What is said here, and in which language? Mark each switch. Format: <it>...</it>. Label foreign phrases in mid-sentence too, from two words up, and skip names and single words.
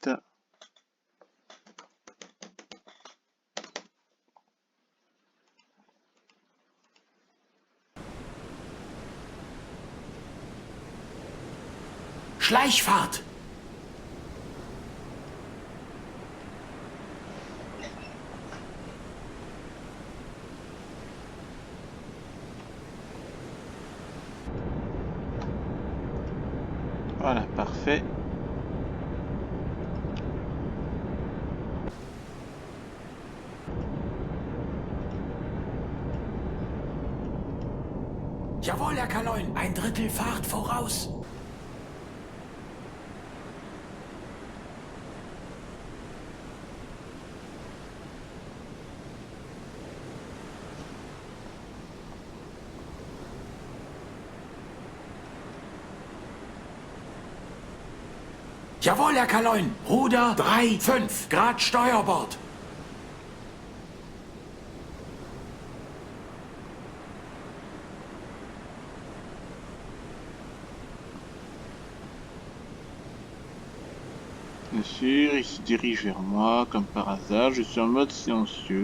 <de>Schleichfahrt!</de> <fr>Voilà, parfait.</fr> <de>Jawohl, Herr Kaloin, ein Drittel Fahrt voraus. Jawohl, Herr Kaloin, Ruder 3, 5 Grad Steuerbord.</de> <fr>Bien sûr, il se dirige vers moi, comme par hasard. Je suis en mode silencieux.</fr>